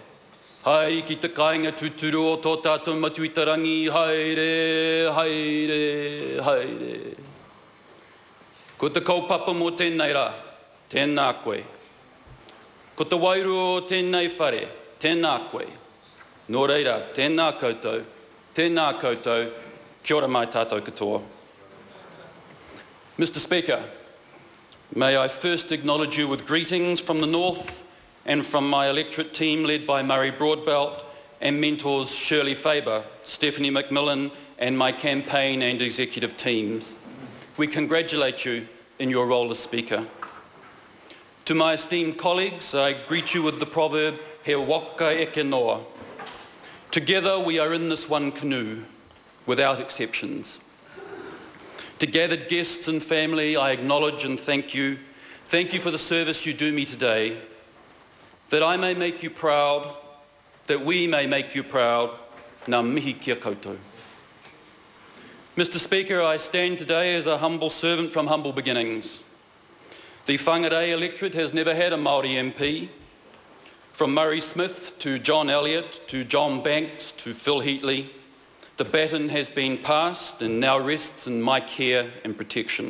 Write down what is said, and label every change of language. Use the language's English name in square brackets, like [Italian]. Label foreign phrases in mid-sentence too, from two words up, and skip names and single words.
[Māori] Hai ki te kāinga tuturu o tō tātou matuitarangi, haere, haere, haere. Ko te kaupapa mō tēnei rā, tēnā koe. Ko te wairu o tēnei whare, tēnā koe. Nō reira, tēnā koutou, kia ora mai tātou katoa. [English] Mr. Speaker, may I first acknowledge you with greetings from the North and from my electorate team led by Murray Broadbelt and mentors Shirley Faber, Stephanie McMillan and my campaign and executive teams. We congratulate you in your role as Speaker. To my esteemed colleagues, I greet you with the proverb, [Māori] he waka eke noa. [English] Together we are in this one canoe, without exceptions. To gathered guests and family, I acknowledge and thank you. Thank you for the service you do me today, that I may make you proud, that we may make you proud, [Māori] ngā mihi kia koutou. [English] Mr. Speaker, I stand today as a humble servant from humble beginnings. The Whangarei electorate has never had a Māori MP. From Murray Smith to John Elliott to John Banks to Phil Heatley, the baton has been passed and now rests in my care and protection.